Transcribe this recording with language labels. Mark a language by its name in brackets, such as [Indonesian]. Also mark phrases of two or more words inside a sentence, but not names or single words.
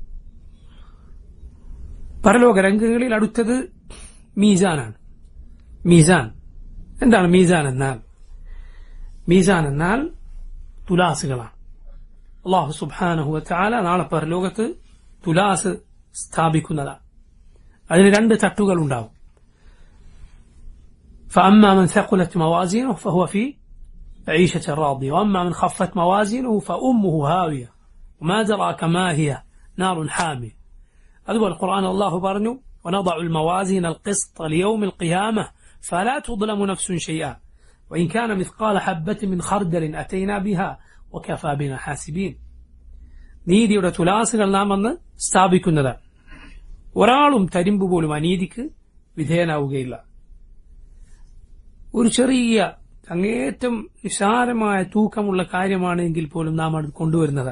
[Malayalam] പരലോക രംഗങ്ങളിൽ അടുത്തത് മീസാനാണ്. മീസാൻ എന്താണ്? മീസാൻ എന്നാൽ തുലാസുകളാണ്. [Arabic] الله سبحانه وتعالى [Malayalam] നാളെ പരലോകത്ത് തുലാസ് സ്ഥാപിക്കുന്നതാണ്. അതിന് രണ്ട് തട്ടുകൾ ഉണ്ടാവും. [Arabic] فأما من ثقلت موازينه فهو في عيشة راضية وأما من خفت موازينه فأمه هاوية وما أدراك ما هي نار حامية. هذا القرآن الله برنو ونضع الموازين القسط ليوم القيامة فلا تظلم نفس شيئا وإن كان مثقال حبة من خردل أتينا بها وكفى بنا حاسبين. [Malayalam] നീതിയുടെ തുലാസുകൾ നാം അന്ന് സ്ഥാപിക്കുന്നതാണ്. ഒരാളും തരിമ്പ് പോലും അനീതിക്ക് വിധേയനാവുകയില്ല. ഒരു ചെറിയ അങ്ങേറ്റം നിസാരമായ തൂക്കമുള്ള കാര്യമാണെങ്കിൽ പോലും നാം അത് കൊണ്ടുവരുന്നതാണ്.